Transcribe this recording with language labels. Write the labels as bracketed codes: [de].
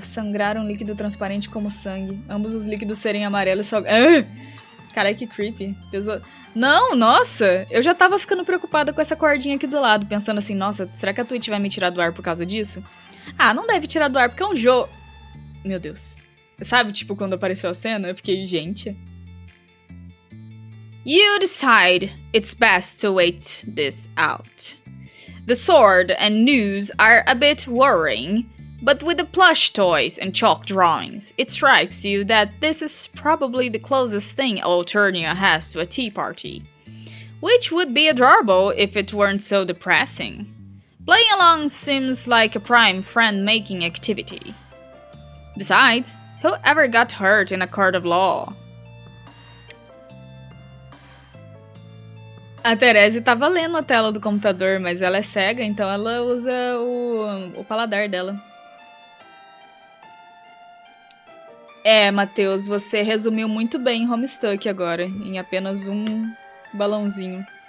[pt] Sangrar líquido transparente como sangue. Ambos os líquidos serem amarelos e salgados. Caralho, que creepy. Pesou... Não, nossa! Eu já tava ficando preocupada com essa cordinha aqui do lado. Pensando assim, nossa, será que a Twitch vai me tirar do ar por causa disso? Ah, não deve tirar do ar, porque é um jogo... Meu Deus. Sabe, tipo, quando apareceu a cena, eu fiquei, gente... [en] You decide it's best to wait this out. The sword and news are a bit worrying, but with the plush toys and chalk drawings, it strikes you that this is probably the closest thing Alternia has to a tea party. Which would be adorable if it weren't so depressing. Playing along seems like a prime friend-making activity. Besides, who ever got hurt in a court of law? [pt] A Therese tava lendo a tela do computador, mas ela é cega, então ela usa o paladar dela. É, Matheus, você resumiu muito bem Homestuck agora, em apenas um balãozinho.